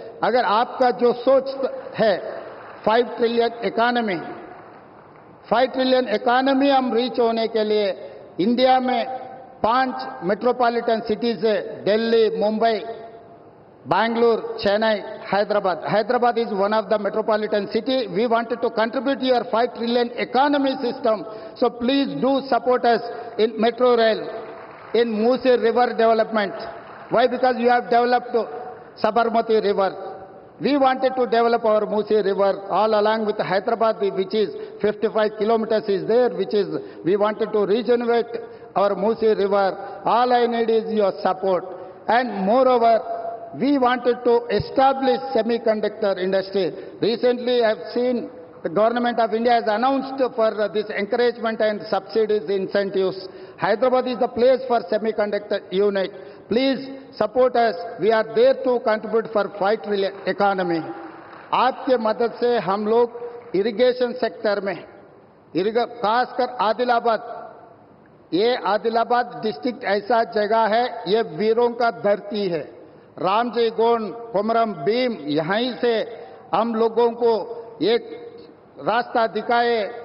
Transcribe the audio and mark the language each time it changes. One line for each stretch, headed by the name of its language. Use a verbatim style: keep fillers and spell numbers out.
Hindi: अगर आपका जो सोच है five trillion economy, five trillion economy हम रीच होने के लिए इंडिया में पांच मेट्रोपॉलिटन सिटीज है, Delhi, Mumbai, Bangalore, Chennai, Hyderabad.
English: Hyderabad is one of the metropolitan city. We wanted to contribute your five trillion economy system. So please do support us in metro rail, in Musi river development. Why? Because you have developed Sabarmati river. We wanted to develop our Musi river all along with Hyderabad, which is fifty-five kilometers is there, which is we wanted to regenerate our Musi river. All I need is your support. And moreover, we wanted to establish semiconductor industry. Recently, I have seen the government of India has announced for this encouragement and subsidies incentives. Hyderabad is the place for semiconductor unit. Please support us. We are there to contribute for five trillion economy.
Hindi: आपके मदद से हम लोग irrigation sector में, खासकर आदिलाबाद, ये Adilabad district ऐसा जगह है, ये वीरों का धरती है. रामजी गोंड, कोमरम भीम, यहीं से हम लोगों को एक रास्ता दिखाए.